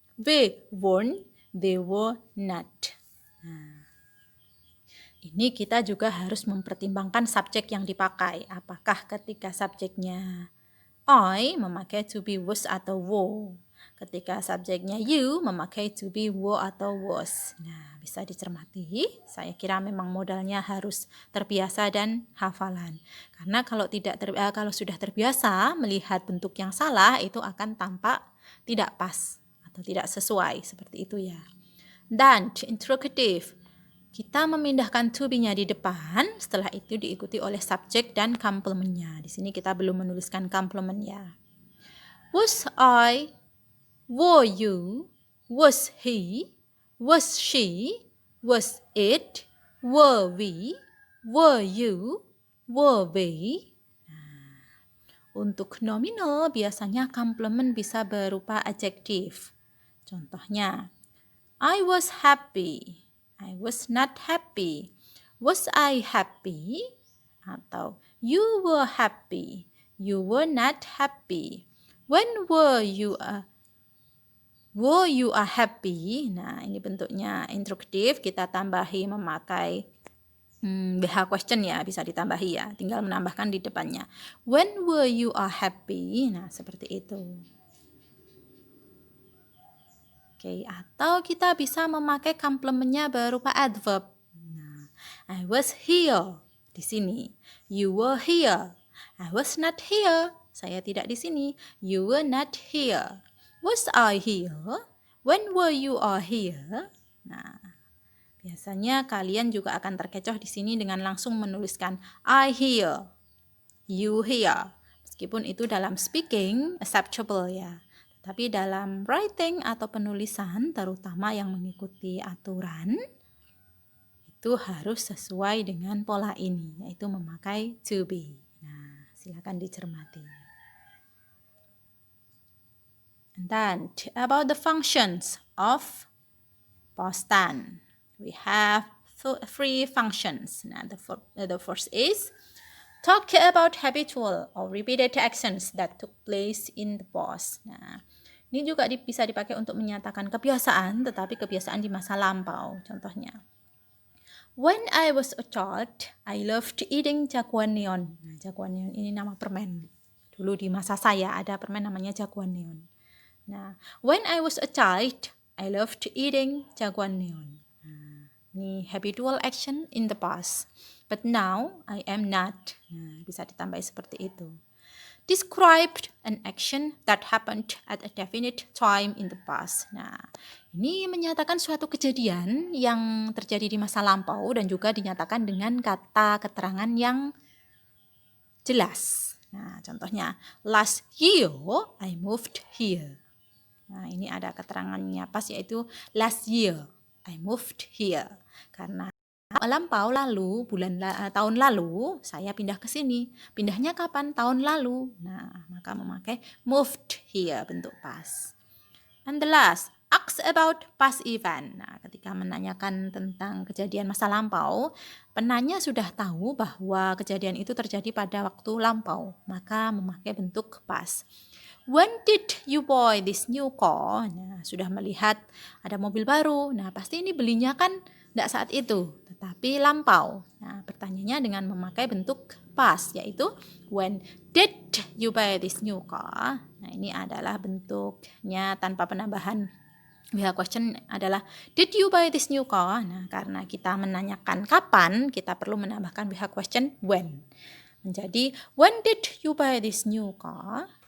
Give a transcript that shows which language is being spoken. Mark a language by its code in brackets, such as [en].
[en] They weren't, they were not. [id] Ini kita juga harus mempertimbangkan subjek yang dipakai. Apakah ketika subjeknya I memakai to be, was atau were. Ketika subjeknya you, memakai to be, were atau was. Nah, bisa dicermati. Saya kira memang modalnya harus terbiasa dan hafalan. Karena kalau sudah terbiasa melihat bentuk yang salah, itu akan tampak tidak pas atau tidak sesuai seperti itu ya. Dan interrogative, kita memindahkan to be-nya di depan, setelah itu diikuti oleh subjek dan complement-nya. Di sini kita belum menuliskan complement ya. [en] Was I, were you, was he, was she, was it, were we, were you, were they. [id] Untuk nominal biasanya complement bisa berupa adjektif. [en] Contohnya, I was happy, I was not happy, was I happy, atau you were happy, you were not happy, when were you happy. [id] Nah, ini bentuknya interrogatif, kita tambahi memakai BH question ya, bisa ditambahi ya, tinggal menambahkan di depannya. [en] When were you happy? [id] Nah, seperti itu. Oke, atau kita bisa memakai complementnya berupa adverb. [en] Nah, I was here, [id] di sini. [en] You were here. I was not here. [id] Saya tidak di sini. [en] You were not here. Was I here? When were you here? [id] Nah, biasanya kalian juga akan terkecoh di sini dengan langsung menuliskan [en] I here, you here. [id] Meskipun itu dalam speaking acceptable ya. Tapi dalam writing atau penulisan, terutama yang mengikuti aturan, itu harus sesuai dengan pola ini, yaitu memakai to be. Nah, silakan dicermati. [en] And then, about the functions of past tense. We have three functions. Now, the first is talk about habitual or repeated actions that took place in the past. [id] Nah, ini juga bisa dipakai untuk menyatakan kebiasaan, tetapi kebiasaan di masa lampau. [en] Contohnya, when I was a child, I loved eating jagoan neon. [id] Nah, jagoan neon ini nama permen. Dulu di masa saya ada permen namanya jagoan neon. [en] Nah, when I was a child, I loved eating jagoan neon. [id] Nah, ini [en] habitual action in the past. But now, I am not. [id] Nah, bisa ditambah seperti itu. [en] Described an action that happened at a definite time in the past. [id] Nah, ini menyatakan suatu kejadian yang terjadi di masa lampau dan juga dinyatakan dengan kata keterangan yang jelas. Nah, contohnya, [en] last year I moved here. [id] Nah, ini ada keterangannya pas, yaitu [en] last year I moved here. [id] Karena lampau lalu, tahun lalu saya pindah ke sini. Pindahnya kapan? Tahun lalu. Nah, maka memakai moved here bentuk pas. [en] And the last, ask about past event. [id] Nah, ketika menanyakan tentang kejadian masa lampau, penanya sudah tahu bahwa kejadian itu terjadi pada waktu lampau, maka memakai bentuk past. [en] When did you buy this new car? [id] Nah, sudah melihat ada mobil baru. Nah, pasti ini belinya kan tidak saat itu, tetapi lampau. Nah, pertanyaannya dengan memakai bentuk past, yaitu [en] when did you buy this new car? [id] Nah, ini adalah bentuknya tanpa penambahan BH question adalah [en] did you buy this new car? [id] Nah, karena kita menanyakan kapan, kita perlu menambahkan BH question when. [en] Menjadi when did you buy this new car?